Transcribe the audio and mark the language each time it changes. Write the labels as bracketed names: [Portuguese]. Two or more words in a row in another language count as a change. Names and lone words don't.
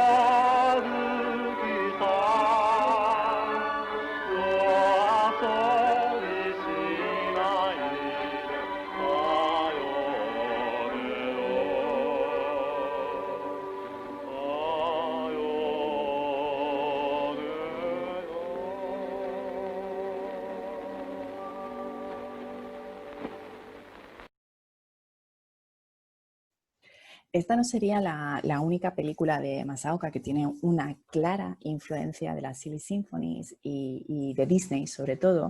[Japanese] 月さん、夜遊びしないでさよねよ、さよねよ。 [Spanish] Esta no sería la única película de Masaoka que tiene una clara influencia de las Silly Symphonies y de Disney sobre todo.